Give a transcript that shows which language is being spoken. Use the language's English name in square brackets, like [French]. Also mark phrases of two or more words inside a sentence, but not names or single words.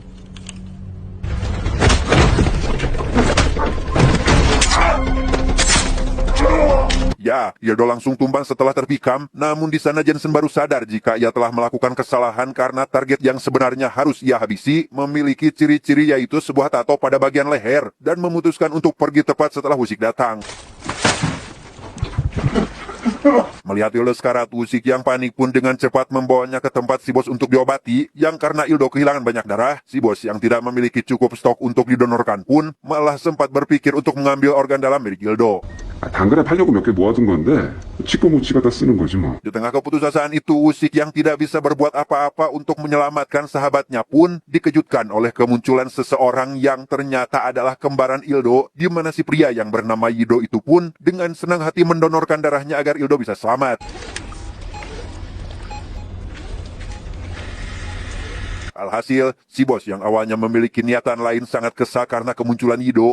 [Indonesian] Ya, Ildo langsung tumbang setelah terpikam, namun di sana Jensen baru sadar jika ia telah melakukan kesalahan karena target yang sebenarnya harus ia habisi memiliki ciri-ciri yaitu sebuah tato pada bagian leher dan memutuskan untuk pergi tepat setelah Wusik datang. Melihat Ildo sekarat, Wusik yang panik pun dengan cepat membawanya ke tempat si Bos untuk diobati, yang karena Ildo kehilangan banyak darah, si Bos yang tidak memiliki cukup stok untuk didonorkan pun malah sempat berpikir untuk mengambil organ dalam milik Ildo. [Korean] 당근에 팔려고 몇 개 모아둔 건데 치고 못 치고 다 쓰는 거지 뭐. [Indonesian] Di tengah keputusasaan itu, Wusik yang tidak bisa berbuat apa-apa untuk menyelamatkan sahabatnya pun dikejutkan oleh kemunculan seseorang yang ternyata adalah kembaran Ildo, di mana si pria yang bernama Yido itu pun dengan senang hati mendonorkan darahnya agar Ildo bisa selamat. Alhasil, si Bos yang awalnya memiliki niatan lain sangat kesal karena kemunculan Yido.